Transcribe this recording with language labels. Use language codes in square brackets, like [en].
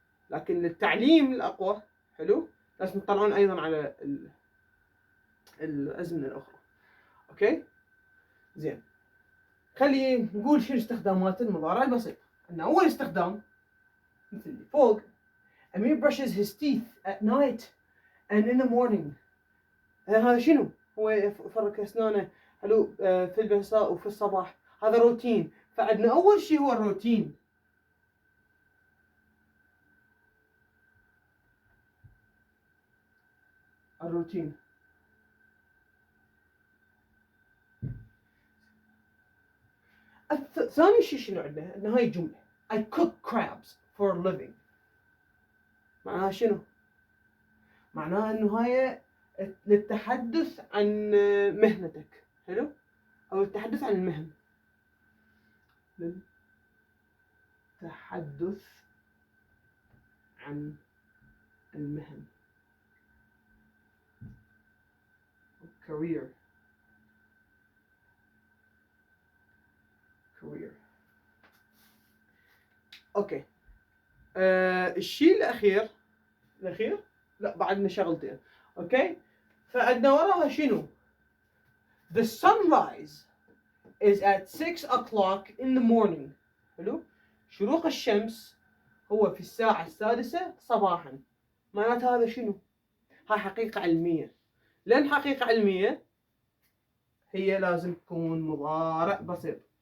[ar] لكن للتعليم الأقوى، حلو، لازم تطلعون أيضا على الأزمنة الأخرى. اوكي، زين، خلينا نقول شنو استخدامات المضارع البسيط. عندنا أول استخدام مثل اللي فوق. [en] Amir brushes his teeth at night and in the morning. [ar] هذا شنو؟ هو يفرك أسنانه، حلو، في المساء وفي الصباح. هذا روتين. فعندنا أول شيء هو الروتين. الروتين. ثاني شيء شنو عندنا؟ عندنا هاي الجملة [en] I cook crabs for a living. [ar] معناها شنو؟ معناها إنه هاي للتحدث عن مهنتك، حلو، أو التحدث عن المهن. للتحدث عن المهن. [en] career. [ar] اوكي، الشيء الاخير لا، بعدنا شغلتين. اوكي، فعندنا وراها شنو؟ [en] The sunrise is at 6 o'clock in the morning. [ar] حلو، شروق الشمس هو في الساعة السادسة صباحا. معنات هذا شنو؟ هاي حقيقة علمية. لأن حقيقة علمية هي لازم تكون مضارع بسيط.